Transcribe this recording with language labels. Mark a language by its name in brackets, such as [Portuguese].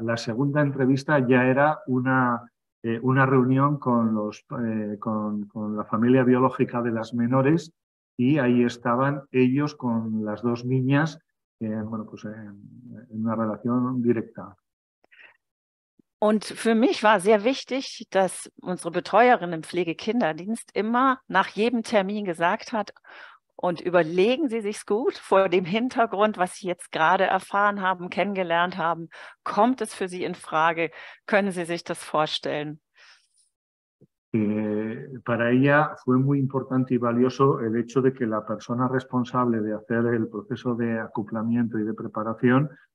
[Spanish] La segunda entrevista ya era una reunión con la familia biológica de las menores y ahí estaban ellos con las 2 niñas en una relación directa. [German] Und für mich war sehr wichtig, dass unsere Betreuerin im Pflegekinderdienst immer nach jedem Termin gesagt hat, und überlegen Sie sich's gut vor dem Hintergrund, was Sie jetzt gerade erfahren haben, kennengelernt haben. Kommt es für Sie in Frage? Können Sie sich das vorstellen? [Spanish] Para ella fue muy importante y valioso el hecho de que la persona responsable de hacer el proceso de acoplamiento y de preparación